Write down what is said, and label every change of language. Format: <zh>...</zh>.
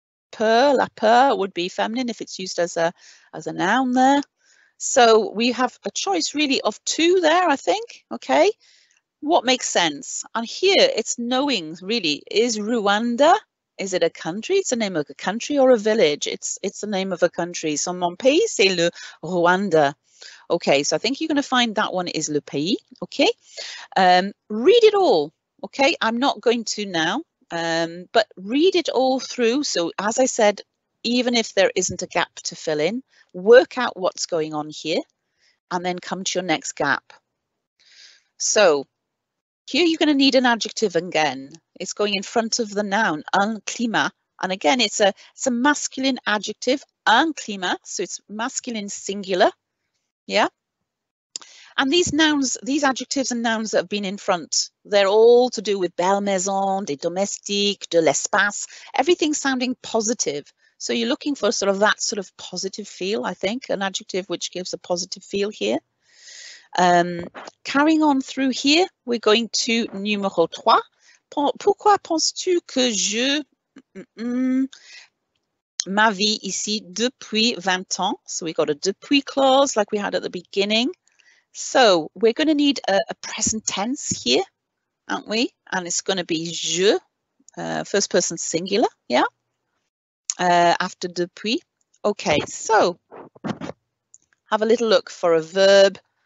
<en>Peur, la peur would be feminine if it's used as a noun there. So we have a choice really of 2 there, I think. Okay. What makes sense? And here it's knowing really, is Rwanda, is it a country? It's the name of a country or a village? It's the name of a country. So</en> <fr>mon pays, c'est le Rwanda.</fr> <en>Okay, so I think you're going to find that one is le pays. Okay, read it all. Okay, I'm not going to now, but read it all through. So as I said, even if there isn't a gap to fill in, work out what's going on here and then come to your next gap. So here you're going to need an adjective again. It's going in front of the noun, un climat. And again, it's a masculine adjective, un climat. So it's masculine singular. Yeah. And these nouns, these adjectives and nouns that have been in front, they're all to do with</en> <fr>belle maison, des domestiques, de l'espace,</fr> <en>everything sounding positive. So you're looking for sort of that sort of positive feel, I think, an adjective which gives a positive feel here. Carrying on through here, we're going to numéro 3.</en> <fr>Pourquoi penses-tu que je ma vie ici depuis 20 ans?</fr> <en>So we got a depuis clause like we had at the beginning. So we're going to need a present tense here, aren't we? And it's going to be je, first person singular, yeah? After depuis. Okay, so have a little look for a verb.</en>